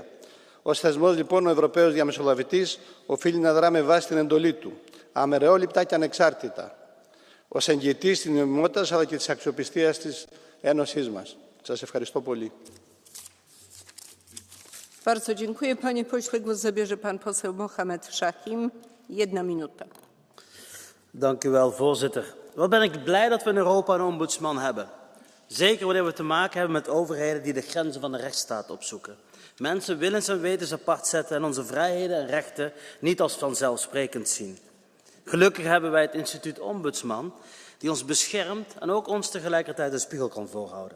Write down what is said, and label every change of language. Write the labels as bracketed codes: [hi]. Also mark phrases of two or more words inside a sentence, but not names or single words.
[el] Ως θεσμός, λοιπόν, ο Ευρωπαίος Διαμεσολαβητής οφείλει να δρά με βάση την εντολή του, αμερεόληπτα και ανεξάρτητα, ως εγγυητής της νομιμότητας αλλά και της αξιοπιστίας της Ένωσής μας. Σας ευχαριστώ πολύ. [pl] Bardzo dziękuję. Panie pośle, głos zabierze pan poseł Mohamed Shahim. 1 minuta. [nl] Dank u wel, voorzitter. Wat ben ik blij dat we in Europa een ombudsman hebben. Zeker wanneer we te maken hebben met overheden die de grenzen van de rechtsstaat opzoeken. Mensen willens en wetens apart zetten en onze vrijheden en rechten niet als vanzelfsprekend zien. Gelukkig hebben wij het instituut Ombudsman, die ons beschermt en ook ons tegelijkertijd een spiegel kan voorhouden.